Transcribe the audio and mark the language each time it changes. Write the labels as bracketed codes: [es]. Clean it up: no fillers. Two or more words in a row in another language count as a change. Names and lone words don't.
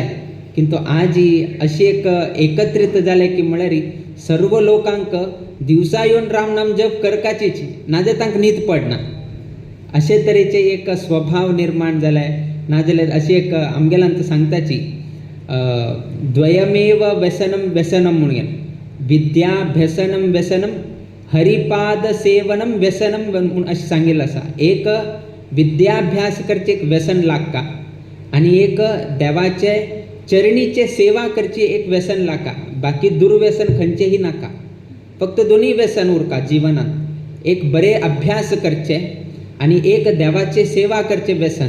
[kok] किंतु आज ही अशी एक एकत्रित जाले की म्हळ्यार सर्व लोकांक दिवसा येवन रामनाम जप करपाचीच नाजाल्यार तांकां न्हीद पडना अशे तरेचे एक स्वभाव निर्माण जाले। नाजाल्यार अशी एक आमगेलांत सांगताची [sa] द्वयमेव व्यसनम [kok] म्हणून [sa] विद्याभ्यसनम व्यसनम हरिपाद सेवनम व्यसनम [kok] म्हणून अशें सांगिल्लें आसा। एक विद्याभ्यास करचे एक व्यसन लागता आनी एक देवाचे चरणीचे सेवा करची एक व्यसन लागता। बाकी दुर्व्यसन खंयचेही नाका, फक्त दोन्ही व्यसन उरता जिवनांत। एक बरे अभ्यास करचे आनी एक देवाचे सेवा करचे व्यसन।